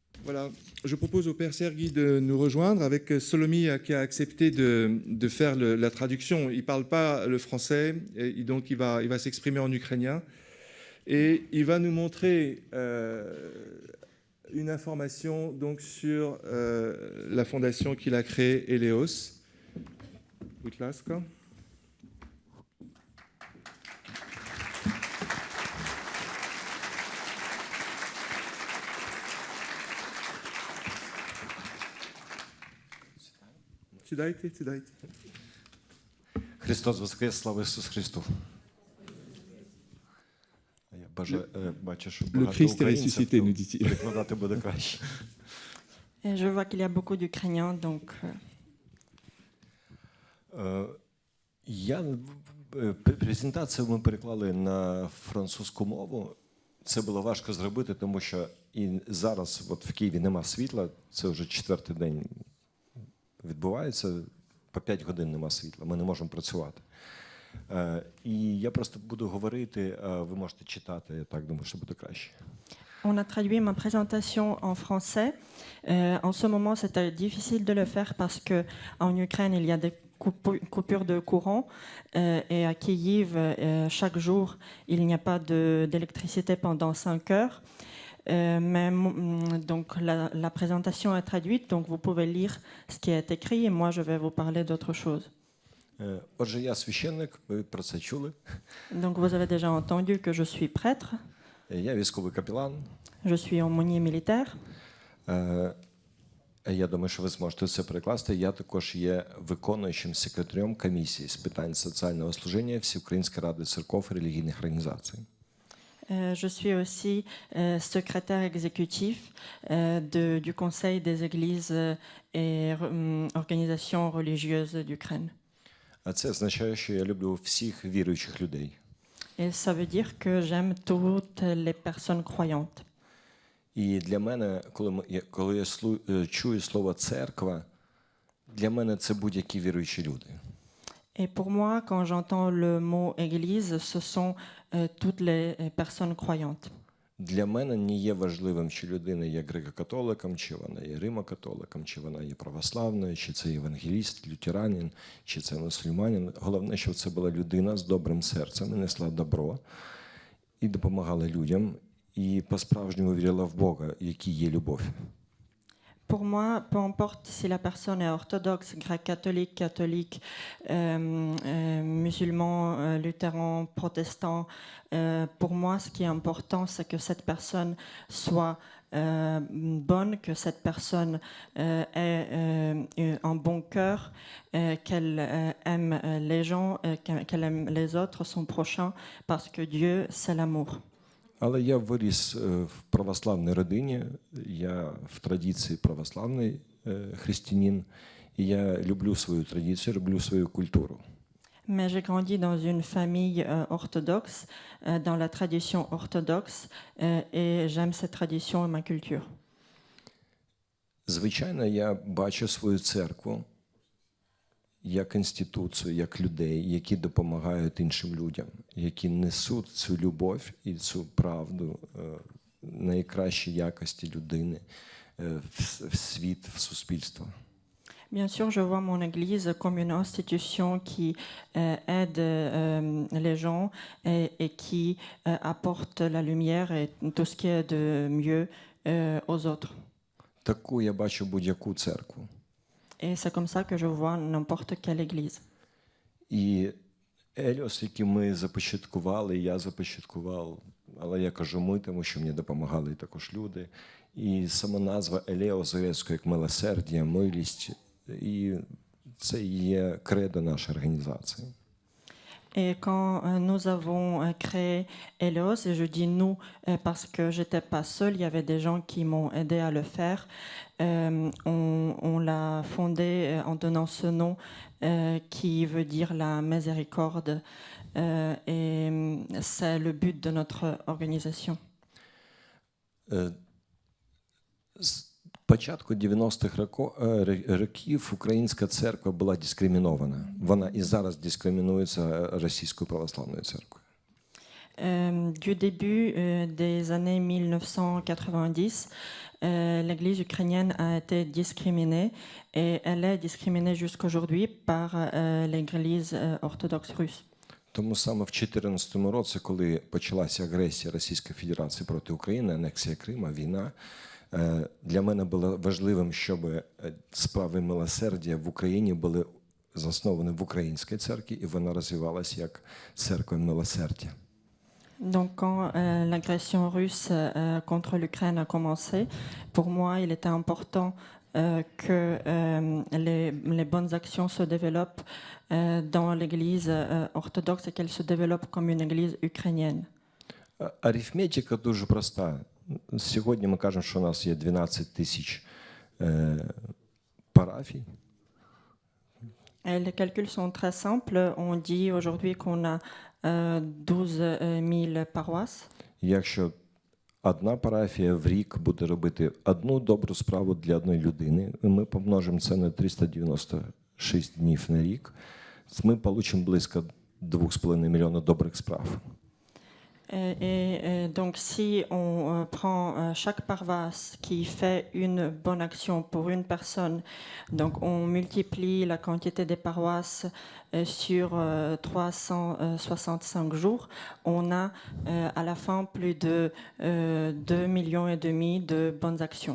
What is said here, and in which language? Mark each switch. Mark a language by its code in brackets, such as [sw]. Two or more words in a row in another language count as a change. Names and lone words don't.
[fr] Voilà, je propose au Père Serguy de nous rejoindre avec Solomi qui a accepté de faire la traduction. Il ne parle pas le français, et donc il va s'exprimer en ukrainien. Et il va nous montrer une information donc, sur la fondation qu'il a créée, Eleos. [uk] Будь ласка. Сідайте. Христос Воскрес, слава Ісусу Христу. Я бачу, що [fr] Le [uk] багато [fr] Christ est [uk] українців, [fr] ressuscité, [uk] то [fr] nous dit-il. [uk] перекладати буде краще. [fr] Et je vois qu'il y a beaucoup d'Ukrainiens, donc [uk] Презентацію ми переклали на французьку мову. Це було важко зробити, тому що і зараз от в Києві нема світла, це вже 4-й день відбувається, по 5 годин нема світла, ми не можемо працювати. І я просто буду говорити, а ви можете читати, я так думаю, що буде краще. [fr] on a traduit ma présentation en français. En ce moment, c'était difficile de le faire parce que en Ukraine, il y a des coupures de courant et à Kiev, chaque jour, il n'y a pas d'électricité pendant 5 heures. Donc la présentation est traduite, donc vous pouvez lire ce qui est écrit et moi je vais vous parler d'autre chose. [uk] Отже, я священник, ви про це чули. [fr] Donc vous avez déjà entendu que je suis prêtre, [uk] Я військовий капелан. [fr] je suis aumônier militaire. [uk] Я думаю, що ви зможете це перекласти. Я також є виконуючим секретарем комісії з питань соціального служіння Всеукраїнської ради церков і релігійних організацій. [fr] Je suis aussi secrétaire exécutif du Conseil des églises et organisations religieuses d'Ukraine. [uk] А це означає, що я люблю всіх віруючих людей. [fr] Et ça veut dire que j'aime toutes les personnes croyantes. [uk] І для мене, коли я чую слово церква, для мене це будь-які віруючі люди. [fr] Et pour moi, quand j'entends le mot église, ce sont toutes les personnes croyantes. [uk] Для мене не є важливим, чи людина є греко-католиком, чи вона є римо-католиком, чи вона є православною, чи це євангеліст, лютеранин, чи це мусульманин. Головне, щоб це була людина з добрим серцем і несла добро, і допомагала людям, і по-справжньому вірила в Бога, який є любов. [fr] Pour moi, peu importe si la personne est orthodoxe, grec-catholique, catholique, musulman, luthéran, protestant, pour moi, ce qui est important, c'est que cette personne soit bonne, que cette personne ait un bon cœur, qu'elle aime les gens, qu'elle aime les autres, son prochain, parce que Dieu, c'est l'amour. [uk] Але я виріс в православній родині, я в традиції православний християнин, і я люблю свою традицію, люблю свою культуру. [fr] Mais j'ai grandi dans une famille orthodoxe, dans la tradition orthodoxe, et j'aime cette tradition et ma culture. [uk] Звичайно, я бачу свою церкву як інституцію, як людей, які допомагають іншим людям, які несуть цю любов і цю правду, найкращі якості людини в світ, в суспільство. [fr] Bien sûr, je vois mon Église comme une institution qui aide les gens et qui apporte la lumière et tout ce qui est de mieux aux autres. [uk] Таку я бачу будь-яку церкву. [fr] Et c'est comme ça que je vois n'importe quelle église. [uk] І Еліос, який ми започаткували, я започаткував, але я кажу ми, тому що мені допомагали також люди. І сама назва Елеос грецькою як милосердя, милість, і це є кредо нашої організації. [fr] Et quand nous avons créé Eleos, et je dis nous parce que j'étais pas seule, il y avait des gens qui m'ont aidé à le faire. On l'a fondé en donnant ce nom qui veut dire la miséricorde, et c'est le but de notre organisation. [uk] З початку 90-х років українська церква була дискримінована. Вона і зараз дискримінується Російською православною церквою. [fr] Du début des années 1990, l'Église ukrainienne a été discriminée et elle est discriminée jusqu'aujourd'hui par l'Église orthodoxe russe. [uk] Тому саме в 2014 році, коли почалася агресія Російської Федерації проти України, анексія Крима, війна, для мене було важливим, щоб справи милосердя в Україні були засновані в українській церкві, і вона розвивалася як церква милосердя. [fr] Donc quand l'agression russe contre l'Ukraine a commencé, pour moi, il était important que les bonnes actions se développent dans l'Église orthodoxe et qu'elles se développent comme une Église ukrainienne. [uk] Арифметика дуже проста. Сьогодні ми кажемо, що у нас є 12 тисяч парафій. [fr] Les calculs sont très simples. On dit aujourd'hui qu'on a 12 000 paroisses. [uk] Якщо одна парафія в рік буде робити одну добру справу для одної людини, ми помножимо це на 396 днів на рік, ми отримаємо близько 2,5 мільйона добрих справ. [fr] Et donc, si on prend chaque paroisse qui fait une bonne action pour une personne, donc on multiplie la quantité des paroisses sur 365 jours, on a à la fin plus de 2,5 millions de bonnes actions.